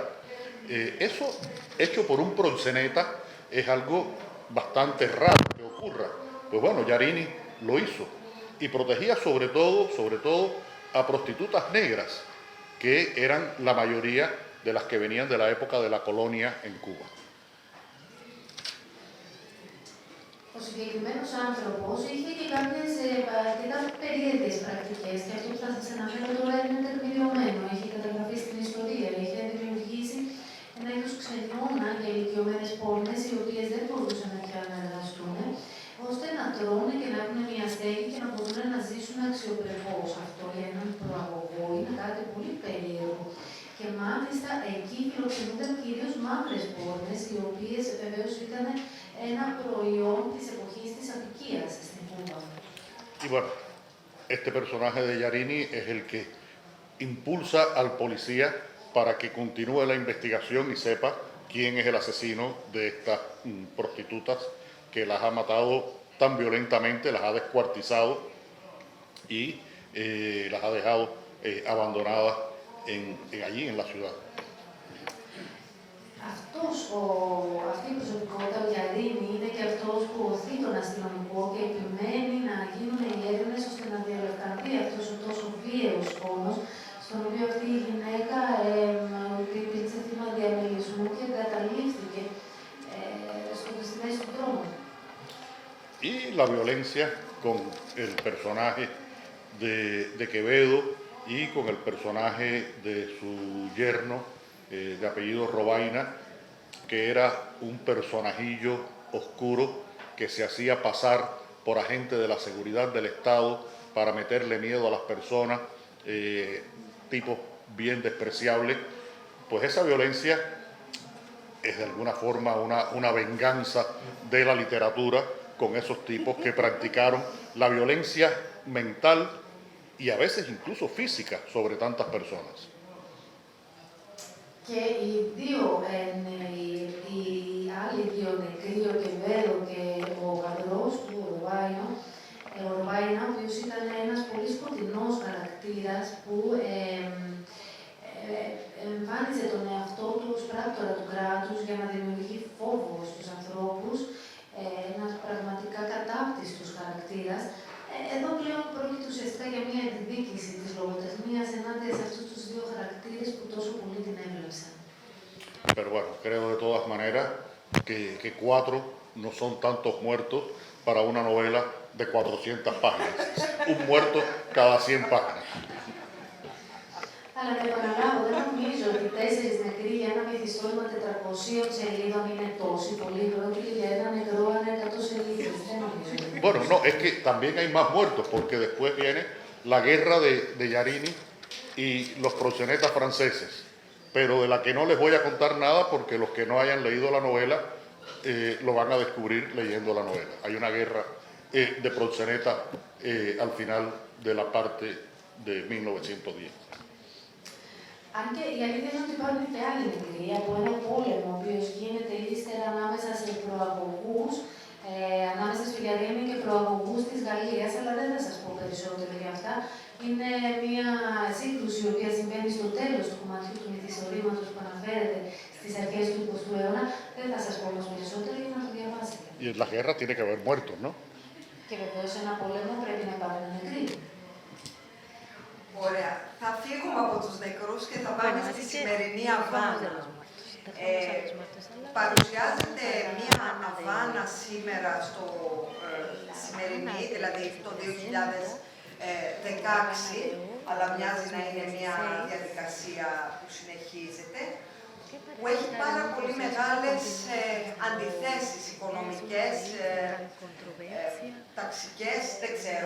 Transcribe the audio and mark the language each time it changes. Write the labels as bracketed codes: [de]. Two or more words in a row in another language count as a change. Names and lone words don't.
[es] Eso, hecho por un proxeneta, es algo bastante raro que ocurra. Pues bueno, Yarini lo hizo y protegía sobre todo a prostitutas negras, que eran la mayoría de las que venían de la época de la colonia en Cuba. [el] Ο συγκεκριμένος άνθρωπος είχε και κάποιες αρκετά περίεργες πρακτικές και αυτό που θα σας αναφέρω τώρα είναι τεκμηριωμένο. Έχει καταγραφεί στην ιστορία. Είχε δημιουργήσει ένα είδος ξενώνα για ηλικιωμένες πόρνες, οι οποίες δεν μπορούσαν πια να εργαστούν, ώστε να τρώνε και να έχουν μια στέγη και να μπορούν να ζήσουν αξιοπρεπώς. Αυτό για έναν προαγωγό είναι κάτι πολύ περίεργο. Και μάλιστα εκεί φιλοξενούνταν κυρίως μαύρες πόρνες, οι οποίες βεβαίως ήταν ένα προϊόν της εποχής της απικίας στην Κούβα. [es] Y bueno, este personaje de Yarini es el que impulsa al policía para que continúe la investigación y sepa quién es el asesino de estas prostitutas que las ha matado tan violentamente, las ha descuartizado y las ha dejado abandonadas allí en la ciudad. [el] Αυτή η προσωπικότητα, ο Γιαρίνη, είναι και αυτός που οθεί τον αστυνομικό και επιμένει να γίνουν οι έρευνες ώστε να διαλευκανθεί αυτός ο τόσο βίαιος φόνος, στον οποίο αυτή η γυναίκα υπήρξε θύμα διαμελισμού και εγκαταλείφθηκε στη μέση του δρόμου. [es] Y la violencia con el personaje de Quevedo y con el personaje de su yerno, de apellido Robaina, que era un personajillo oscuro que se hacía pasar por agente de la seguridad del Estado para meterle miedo a las personas, tipos bien despreciables. Pues esa violencia es de alguna forma una venganza de la literatura con esos tipos que practicaron la violencia mental y a veces incluso física sobre tantas personas. [el] Και οι άλλοι δύο νεκροί, ο Κεβέδο και ο γαμπρός του, ο Ρομπάινα, ο οποίος ήταν ένας πολύ σκοτεινός χαρακτήρας που εμφάνιζε τον εαυτό του ως πράκτορα του κράτους για να δημιουργεί φόβο στους ανθρώπους, ένας πραγματικά κατάπτυστος χαρακτήρας. Εδώ πλέον πρόκειται ουσιαστικά για μια εκδίκηση της λογοτεχνίας ενάντια σε αυτούς τους δύο χαρακτήρες που τόσο πολύ την έβλεψαν. [es] Pero bueno, creo de todas maneras que 4 no son tantos muertos para una novela de 400 páginas. Un muerto cada 100 páginas. [el] Αλλά να επαναλάβω, δεν νομίζω ότι 4 νεκροί για ένα μυθιστόρημα 400 σελίδων είναι τόσοι πολλοί. Πρόκειται για ένα νεκρό ανά 100 σελίδες. Δεν νομίζω. [es] Bueno, no, es que también hay más muertos, porque después viene la guerra de Yarini y los proxenetas franceses, pero de la que no les voy a contar nada porque los que no hayan leído la novela lo van a descubrir leyendo la novela. Hay una guerra de proxenetas al final de la parte de 1910. [el] Αν και η αλήθεια είναι ότι υπάρχουν και άλλοι νεκροί από ένα πόλεμο, ο οποίος γίνεται ύστερα ανάμεσα σε προαγωγούς, ανάμεσα στο Γιαρίνη και προαγωγούς της Γαλλίας, αλλά δεν θα σας πω περισσότερο για αυτά. Είναι μια σύγκρουση η οποία συμβαίνει στο τέλος του κομματιού του μυθιστορήματος που αναφέρεται στις αρχές του 20ου αιώνα. Δεν θα σας πω όμως περισσότερο για να το διαβάσετε. [es] Y en la guerra tiene que haber muertos, ¿no? [el] Και βεβαίως σε ένα πόλεμο πρέπει να υπάρχουν νεκροί. Ωραία. Θα φύγουμε από τους νεκρούς και θα πάμε στη σημερινή Αβάνα. Παρουσιάζεται μία Αβάνα σήμερα στο σημερινή, δηλαδή το 2016, αλλά μοιάζει να είναι μία διαδικασία που συνεχίζεται, που έχει πάρα πολύ μεγάλες αντιθέσεις οικονομικές, ταξικές, δεν ξέρω.